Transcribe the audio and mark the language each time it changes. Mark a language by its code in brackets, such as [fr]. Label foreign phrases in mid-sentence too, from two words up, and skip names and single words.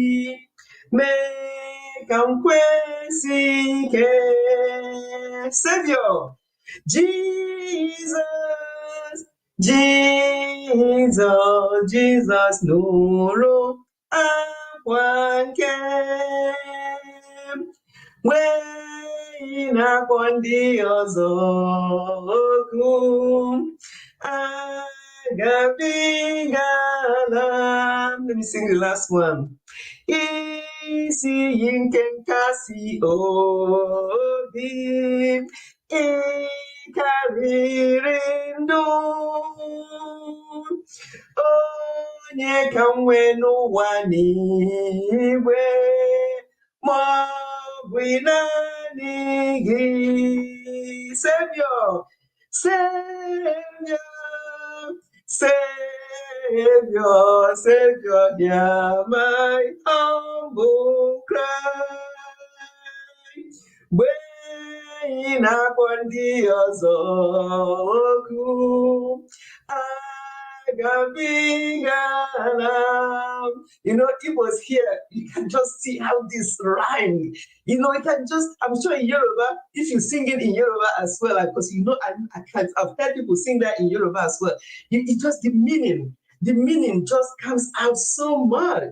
[ig] mee ka m kwesi ike Savior Jesus, Jesus, Jesus nụrụ akwa nke na-akpọ ndị ọzọ oku agabigala. [en] Let me sing the last one. [ig] Isi iyi nke nkasi obi ịkarịrị ndụ onye ka m nwee n'ụwa n'igwe ma ọ bụ naanị gị. [en] Savior, Savior, Savior, Savior, hear my humble cry. [ig] Mgbe ị na-akpọ ndị ọzọ oku agabigala. [en] You know, it was here. You can just see how this rhymed. You know, you can just, I'm sure in Yoruba, if you sing it in Yoruba as well, because you know, I've heard people sing that in Yoruba as well. It just, the meaning just comes out so much.